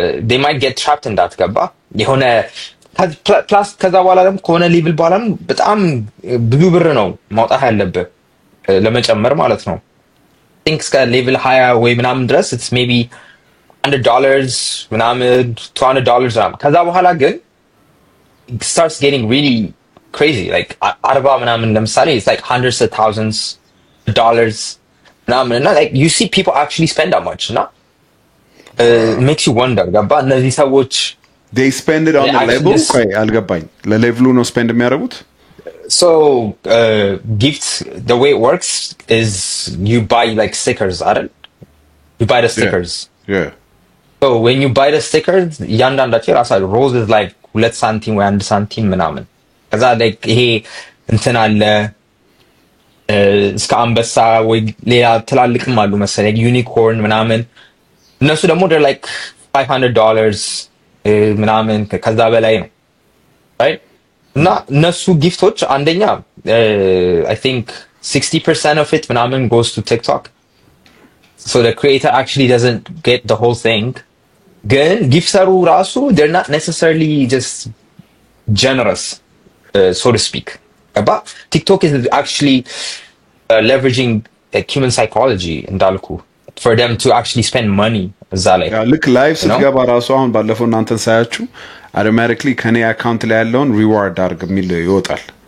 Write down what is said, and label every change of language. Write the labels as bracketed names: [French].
[English] they might get trapped in that [Amharic] ገባ የሆነ ፕላስ ከዛ በኋላ ደግሞ ከሆነ ሌቭል በኋላ በጣም ብዙ ብር ነው ማውጣት ያለበት ለመጨመር ማለት ነው think level higher way ምናምን ድረስ it's maybe $100 ምናምን $200 ከዛ በኋላ ግን [English] it starts getting really crazy like 40 ምናምን ለምሳሌ it's like hundreds of thousands of dollars ምናምን እና like you see people actually spend that much እና makes you wonder [Amharic] ገባ እነዚህ ሰዎች [English] they spend it on the level [Amharic] ቆይ አልገባኝ ለሌቭሉ ነው [English] spend የሚያደርጉት So gifts the way it works is you buy like stickers አይደል you buy the stickers yeah so when you buy the stickers ያንዳንዳቸው ራሳ rose is like 2 ሳንቲም ወይ 1 ሳንቲም ምናምን ከዛ like [Amharic] ይሄ እንትን አለ እስከ አንበሳ ወይ ሌላ ትላልቅም አሉ መሰለኝ ዩኒኮርን ምናምን እነሱ ደግሞ [English] they're like [Amharic] $500 ምናምን ከዛ በላይ ነው right እና እነሱ ጊፍቶች አንደኛ [English] I think 60% of it ምናምን goes to TikTok so the creator actually doesn't get the whole thing [Amharic] ግን ጊፍተሩ ራሱ [English] they're not necessarily just generous so to speak but TikTok is actually leveraging like human psychology እንዳልኩ for them to actually spend money [Amharic] እዛ ላይ ልክ ላይቭ ስትገባ ራሱ አሁን ባለፈው እናንተን ሳያችሁ automatically ከኔ አካውንት ላይ ያለውን ሪዋርድ አድርግ የሚል ይወጣል